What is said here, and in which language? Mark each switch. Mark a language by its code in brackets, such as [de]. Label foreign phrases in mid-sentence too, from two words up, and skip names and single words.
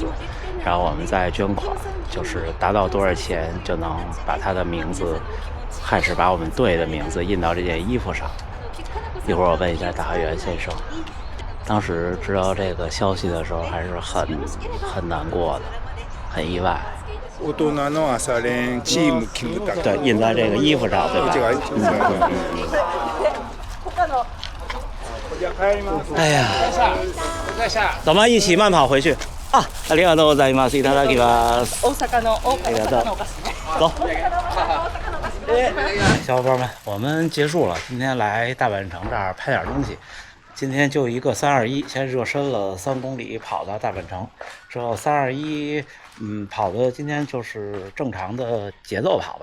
[zh] 然后我们再捐款，就是达到多少钱就能把他的名字，还是把我们队的名字印到这件衣服上。一会儿我问一下大学员先生，当时知道这个消息的时候还是很难过的，很意外。 [ja] 大人の朝練チームキムタ。 [zh] 对，印在这个衣服上，对吧？哎呀，咱们一起慢跑回去啊！ [ja] ありがとうございます。いただきます。ありがとう。 [zh] 走。小伙伴们，我们结束了，今天来大阪城这儿拍点东西。今天就一个321，先热身了3公里，跑到大阪城之后321，跑的今天就是正常的节奏跑吧。